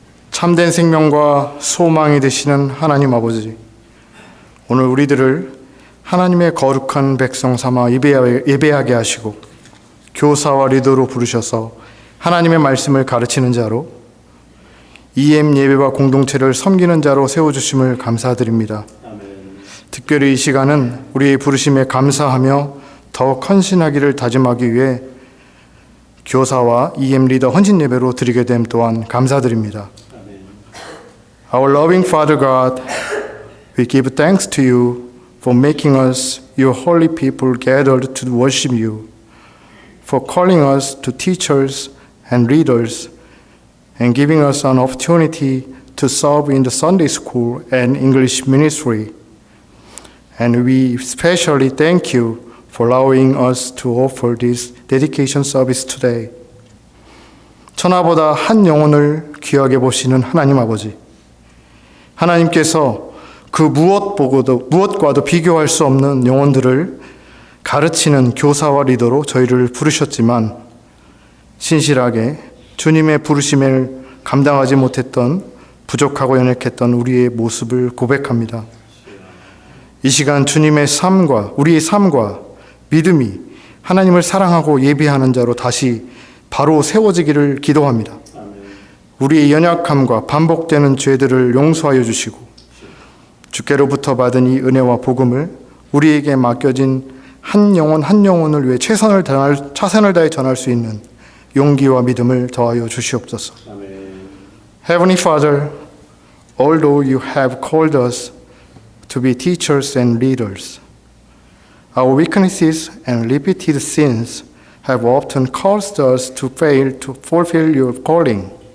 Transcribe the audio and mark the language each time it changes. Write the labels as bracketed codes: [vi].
[ko] 참된 생명과 소망이 되시는 하나님 아버지, 오늘 우리들을 하나님의 거룩한 백성 삼아 예배하게 하시고 교사와 리더로 부르셔서 하나님의 말씀을 가르치는 자로 EM 예배와 공동체를 섬기는 자로 세워주심을 감사드립니다. 특별히 이 시간은 우리의 부르심에 감사하며 더욱 헌신하기를 다짐하기 위해 교사와 EM 리더 헌신 예배로 드리게 됨 또한 감사드립니다. [en] Our loving Father God, we give thanks to you for making us your holy people gathered to worship you, for calling us to teachers and leaders, and giving us an opportunity to serve in the Sunday school and English ministry. And we especially thank you for allowing us to offer this dedication service today. [ko] 천하보다 한 영혼을 귀하게 보시는 하나님 아버지, 하나님께서 그 무엇과도 비교할 수 없는 영혼들을 가르치는 교사와 리더로 저희를 부르셨지만 신실하게 주님의 부르심을 감당하지 못했던 부족하고 연약했던 우리의 모습을 고백합니다. 이 시간 주님의 삶과 우리의 삶과 믿음이 하나님을 사랑하고 예배하는 자로 다시 바로 세워지기를 기도합니다. 우리의 연약함과 반복되는 죄들을 용서하여 주시고 주께로부터 받은 이 은혜와 복음을 우리에게 맡겨진 한 영혼을 위해 최선을 다해 전할 수 있는 용기와 믿음을 더하여 주시옵소서. [en] Heavenly Father, although you have called us to be teachers and leaders, our weaknesses and repeated sins have often caused us to fail to fulfill your calling.